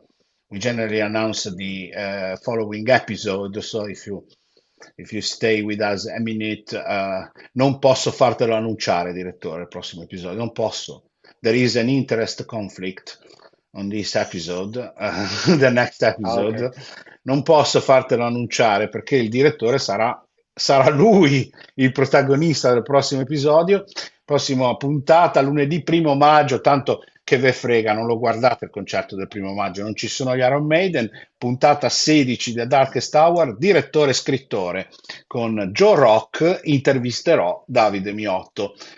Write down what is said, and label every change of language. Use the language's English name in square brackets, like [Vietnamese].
[English] we generally announce the following episode. So if you stay with us a minute, [Italian] non posso fartelo annunciare, direttore, il prossimo episodio, non posso. [English] There is an interest conflict on this episode, the next Okay. episode. [Italian] Non posso fartelo annunciare perché il direttore sarà lui il protagonista del prossimo episodio, prossima puntata, lunedì 1° maggio, tanto che ve frega, non lo guardate il concerto del 1° maggio, non ci sono gli Iron Maiden, puntata 16 The Darkest Hour, direttore e scrittore, con Joe Rock intervisterò Davide Miotto